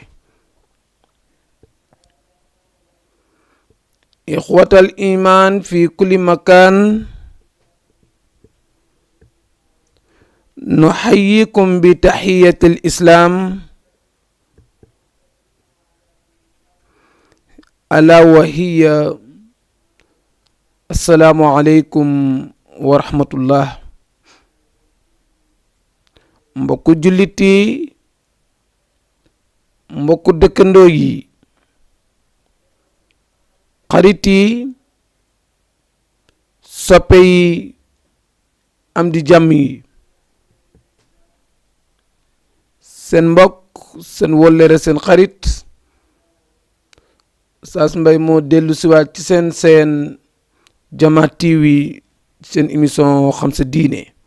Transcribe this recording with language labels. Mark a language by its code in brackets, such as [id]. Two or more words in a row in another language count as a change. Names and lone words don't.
[ar] إخوة الإيمان في كل مكان، نحييكم بتحية الإسلام، ألا وهي السلام عليكم ورحمة الله. [wo] mbokku jullit yi, mbokku dëkkandoo yi, xarit yi, soppe yi, am di jàmm yi, seen mbokk, seen wóllëre, seen xarit Oustaz Mbaye moo dellu siwaat ci seen Jama TV, seen émission xam sa diine.